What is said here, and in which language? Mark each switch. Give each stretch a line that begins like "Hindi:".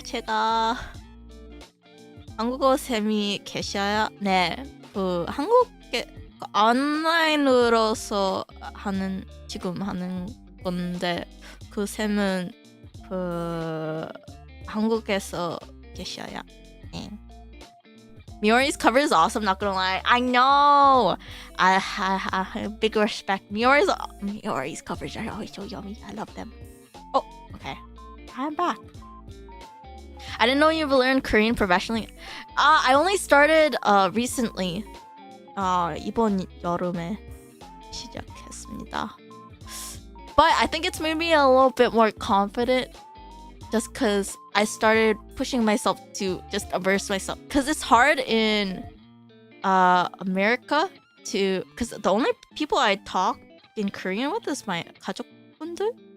Korean: 제가 한국어 쌤이 계셔요? 네, 그 한국에 온라인으로서 지금 하는 건데 그 쌤은 그 한국에서 계셔요. 네.
English: Miori's cover is awesome, not gonna lie. I know. I have big respect. Miori's covers are always so yummy. I love them. Oh, okay. I'm back. I didn't know you've learned Korean professionally. I only started recently.
Korean: 이번 여름에 시작했습니다.
English: But I think it's made me a little bit more confident just because I started pushing myself to just immerse myself. Because it's hard in America because the only people I talk in Korean with is my
Korean: 가족분들.